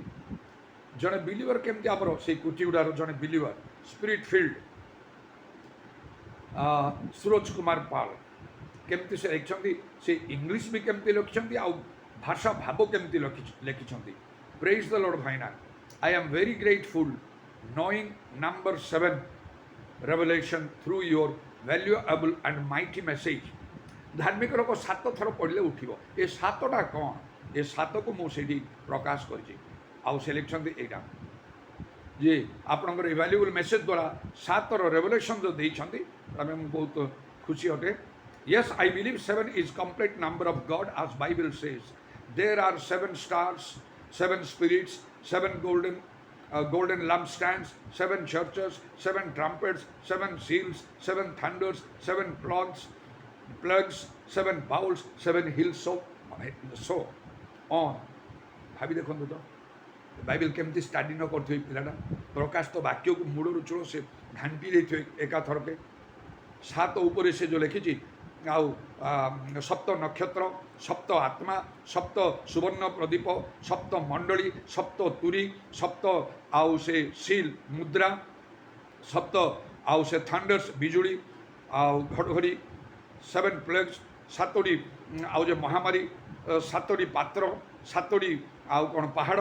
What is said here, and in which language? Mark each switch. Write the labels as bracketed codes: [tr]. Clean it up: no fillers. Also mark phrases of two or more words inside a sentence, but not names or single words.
[or] ଜଣେ ବିଲିଭର କେମିତି ଆମର ସେଇ କୁଟିଗୁଡ଼ାର ଜଣେ ବିଲିଭର [en] spirit filled [or] ସୁରଜ କୁମାର ପାଲ କେମିତି ସେ ଲେଖିଛନ୍ତି, ସେ ଇଂଲିଶ ବି କେମିତି ଲେଖିଛନ୍ତି, ଆଉ ଭାଷା ଭାବ କେମିତି ଲେଖିଛନ୍ତି। [en] praise the Lord [or] ଭାଇନା, [en] I am very grateful knowing number 7 revelation through your valuable and mighty message. [or] ଧାର୍ମିକ ଲୋକ 7 ଥର ପଢ଼ିଲେ ଉଠିବ। ଏ 7ଟା କ'ଣ? ଏ 7କୁ ମୁଁ ସେଇଠି ପ୍ରକାଶ କରିଛି। ଆଉ ସେ ଲେଖିଛନ୍ତି ଏଇଟା ଯେ ଆପଣଙ୍କର ଏ [en] valuable message [or] ଦ୍ୱାରା 7ର ରେଭଲ୍ୟୁସନ୍ ଯେଉଁ ଦେଇଛନ୍ତି, ଆମେ ମୁଁ ବହୁତ ଖୁସି ଅଟେ। [en] Yes, I believe 7 is complete number of God as Bible says. There are 7 stars, 7 spirits, 7 golden lampstands, 7 churches, 7 trumpets, 7 seals, 7 thunders, 7 plugs, 7 bowls, 7 hills, so on. [or] ଭାବି ଦେଖନ୍ତୁ ତ ବାଇବେଲ କେମିତି ଷ୍ଟଡି ନ କରୁଥିବେ ପିଲାଟା। ପ୍ରକାଶ ତ ବାକ୍ୟକୁ ମୂଳରୁ ଚୂଳ ସେ ଘାଣ୍ଟି ଦେଇଥିବେ ଏକାଥରକେ। 7 ଉପରେ ସେ ଯେଉଁ ଲେଖିଛି, ଆଉ 7 ନକ୍ଷତ୍ର, 7 ଆତ୍ମା, 7 ସୁବର୍ଣ୍ଣ ପ୍ରଦୀପ, 7 ମଣ୍ଡଳୀ, 7 ତୁରୀ, 7 ଆଉ ସେ ସିଲ୍ ମୁଦ୍ରା, 7 ଆଉ ସେ ଥଣ୍ଡର୍ସ ବିଜୁଳି ଆଉ ଘଡ଼ଘଡ଼ି, 7 ପ୍ଲେଗ୍ସ, 7ଟି ଆଉ ଯେ ମହାମାରୀ, 7ଟି ପାତ୍ର, 7ଟି ଆଉ କ'ଣ ପାହାଡ଼।